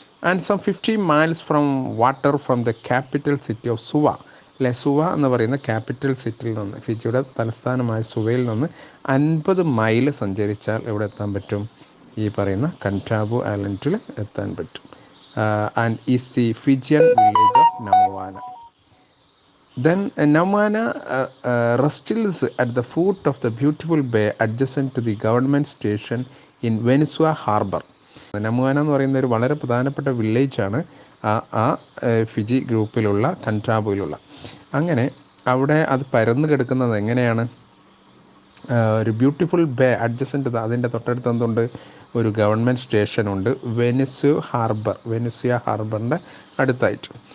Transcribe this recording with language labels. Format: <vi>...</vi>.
<en>And some 50 miles from water from the capital city of Suva.</en> <ml>സുവ എന്ന് പറയുന്ന capital സിറ്റിയിൽ നിന്ന്, ഫിജിയുടെ തലസ്ഥാനമായ സുവയിൽ നിന്ന് 50 മൈൽ സഞ്ചരിച്ചാൽ എവിടെ എത്താൻ പറ്റും? ഈ പറയുന്ന കൻറ്റാവു ഐലൻഡിൽ എത്താൻ പറ്റും.</ml> <en>And is the Fijian village of Namuana. Then Namana rests at the foot of the beautiful bay adjacent to the government station in Venezua Harbor.</en> <ml>നമുവാന എന്ന് പറയുന്ന ഒരു വളരെ പ്രധാനപ്പെട്ട വില്ലേജാണ് ആ ഫിജി ഗ്രൂപ്പിലുള്ള കൻറ്റാവുയിലുള്ള. അങ്ങനെ അവിടെ അത് പരന്നു കിടക്കുന്നത് എങ്ങനെയാണ്? ഒരു</ml> <en>beautiful bay adjacent,</en> <ml>അതിൻ്റെ തൊട്ടടുത്ത് എന്തുണ്ട്? ഒരു ഗവൺമെൻറ് സ്റ്റേഷനുണ്ട്, വെനിസ്യ ഹാർബറിൻ്റെ അടുത്തായിട്ട്.</ml>